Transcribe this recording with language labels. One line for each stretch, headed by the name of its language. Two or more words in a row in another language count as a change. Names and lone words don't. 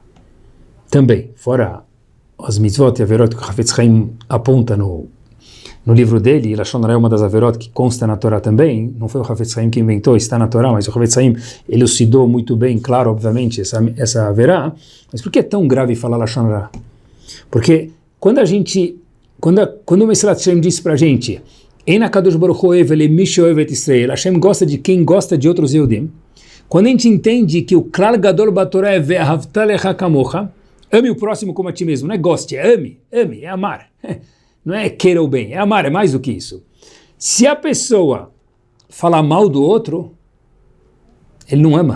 Portuguese: Também, fora as mitzvot e averot que o Hafetz Chaim aponta no livro dele, e
Hebrew: Lashon Hara
Portuguese: é uma das averot que consta na Torá também, não foi o Hafetz Chaim que inventou, está na Torá, mas o Hafetz Chaim elucidou muito bem, claro, obviamente, essa averá. Mas por que é tão grave falar
Hebrew: Lashon Hara?
Portuguese: Porque quando o Mesilat Yesharim disse para a gente,
Hebrew: Eina Kadosh Baruch Hu Ohev Lemish Ohev et Israel,
Portuguese: Hashem gosta de quem gosta de outros Yehudim. Quando a gente entende que o
Hebrew: Klal Gadol Batorá
Portuguese: é
Hebrew: Ve'ahavta le'acha kamocha,
Portuguese: ame o próximo como a ti mesmo, não é goste, é ame, é amar. Não é queira o bem, é amar, é mais do que isso. Se a pessoa falar mal do outro, ele não ama.